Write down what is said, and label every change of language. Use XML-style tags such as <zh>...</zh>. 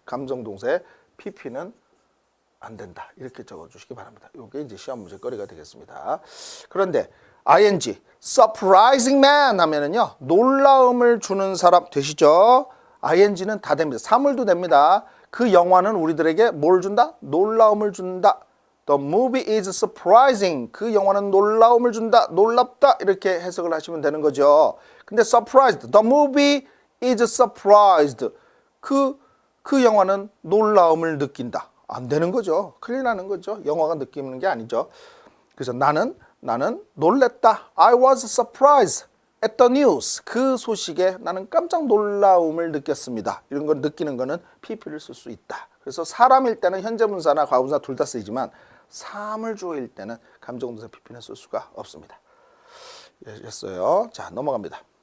<ko>감정동사에 PP는 안 된다. 이렇게 적어주시기 바랍니다. 이게 이제 시험 문제거리가 되겠습니다. 그런데 ing,</ko> <en>surprising man</en> <ko>하면은요, 놀라움을 주는 사람 되시죠? ing는 다 됩니다. 사물도 됩니다. 그 영화는 우리들에게 뭘 준다? 놀라움을 준다.</ko> <en>The movie is surprising.</en> <ko>그 영화는 놀라움을 준다. 놀랍다. 이렇게 해석을 하시면 되는 거죠. 근데 surprised.</ko> <en>The movie is surprised.</en> <ko>그 영화는 놀라움을 느낀다. 안 되는 거죠. 큰일 나는 거죠. 영화가 느끼는 게 아니죠. 그래서 나는 놀랬다.</ko> <en>I was surprised at the news.</en> <ko>그 소식에 나는 깜짝 놀라움을 느꼈습니다. 이런 걸 느끼는 거는 PP를 쓸 수 있다. 그래서 사람일 때는 현재분사나 과거분사 둘 다 쓰이지만 사물주어일 때는 감정동사 PP는 쓸 수가 없습니다. 됐어요. 자, 넘어갑니다.</ko>